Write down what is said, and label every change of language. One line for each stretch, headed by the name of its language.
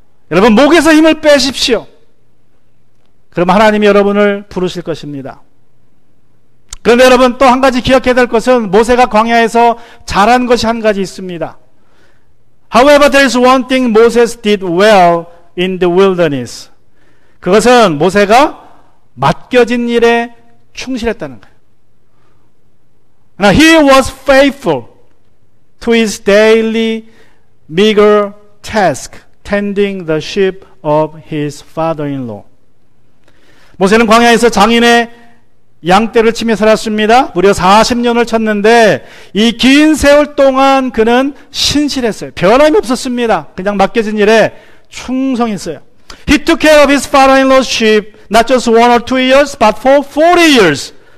Korean: 여러분 목에서 힘을 빼십시오. 그럼 하나님이 여러분을 부르실 것입니다. 그런데 여러분 또 한 가지 기억해야 될 것은 모세가 광야에서 잘한 것이 한 가지 있습니다.
English: However, there is one thing Moses did well in the wilderness.
Korean: 그것은 모세가 맡겨진 일에 충실했다는 거예요.
English: Now, he was faithful to his daily meager task, tending the sheep of his father-in-law.
Korean: 모세는 광야에서 장인의 양떼를 치며 살았습니다. 무려 40년을 쳤는데 이 긴 세월 동안 그는 신실했어요. 변함이 없었습니다. 그냥 맡겨진 일에 충성했어요.
English: He took care of his father-in-law's sheep not just 1 or 2 years but for 40 years.